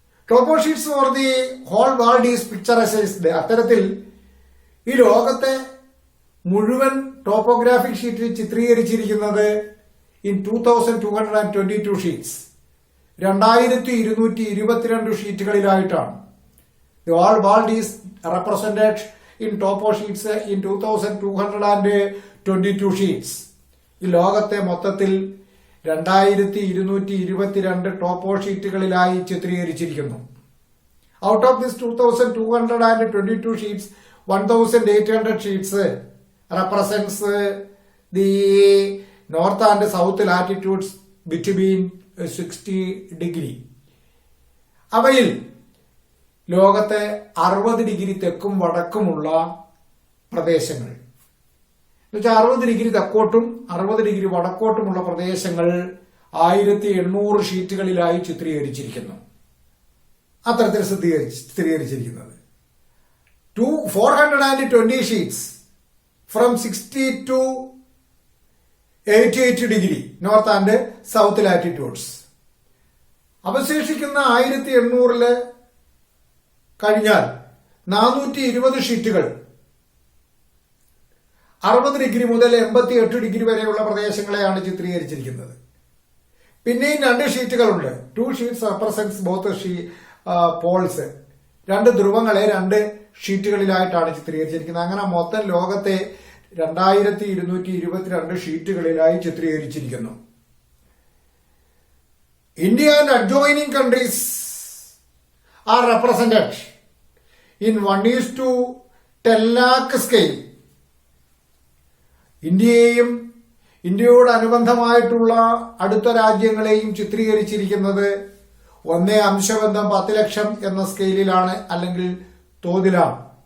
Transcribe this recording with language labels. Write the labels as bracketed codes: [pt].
[en] Topo sheets for the whole world is picturised. [ml] അത്തരത്തിൽ ഈ ലോകത്തെ മുഴുവൻ ടോപ്പോഗ്രാഫിക് ഷീറ്റിൽ ചിത്രീകരിച്ചിരിക്കുന്നത് [en] in 2222 sheets, [ml] 2222 ഷീറ്റുകളിലായിട്ടാണ്. [en] The whole world is represented in topo sheets in 2222 sheets. [ml] ഈ ലോകത്തെ മൊത്തത്തിൽ 2222 ടോപ്പോ ഷീറ്റുകളിലായി ചിത്രീകരിച്ചിരിക്കുന്നു. [en] Out of this 2222 sheets, 1800 sheets represents the north and south latitudes between 60 degree. [ml] അവയിൽ ലോകത്തെ 60 ഡിഗ്രി തെക്കും വടക്കുമുള്ള പ്രദേശങ്ങൾ. എന്നുവെച്ചാൽ 60 ഡിഗ്രി തെക്കോട്ടും 60 ഡിഗ്രി വടക്കോട്ടുമുള്ള പ്രദേശങ്ങൾ 1800 ഷീറ്റുകളിലായി ചിത്രീകരിച്ചിരിക്കുന്നു. അത്തരത്തിൽ ചിത്രീകരിച്ചിരിക്കുന്നത് [en] 420 sheets from 60 to 88 degree north and south latitudes. [ml] അവശേഷിക്കുന്ന 1800 കഴിഞ്ഞാൽ 420 ഷീറ്റുകൾ 60 ഡിഗ്രി മുതൽ 88 ഡിഗ്രി വരെയുള്ള പ്രദേശങ്ങളെയാണ് ചിത്രീകരിച്ചിരിക്കുന്നത്. പിന്നെയും 2 ഷീറ്റുകളുണ്ട്. [en] 2 sheets represents both poles. [ml] 2 ധ്രുവങ്ങളെ 2 ഷീറ്റുകളിലായിട്ടാണ് ചിത്രീകരിച്ചിരിക്കുന്നത്. അങ്ങനെ മൊത്തം ലോകത്തെ 2222 ഷീറ്റുകളിലായി ചിത്രീകരിച്ചിരിക്കുന്നു. [en] India and adjoining countries are represented in 1:10 lakh scale. [ml] ഇന്ത്യയെയും ഇന്ത്യയോട് അനുബന്ധമായിട്ടുള്ള അടുത്ത രാജ്യങ്ങളെയും ചിത്രീകരിച്ചിരിക്കുന്നത് 1:10 ലക്ഷം എന്ന സ്കെയിലിലാണ്, അല്ലെങ്കിൽ തോതിലാണ്.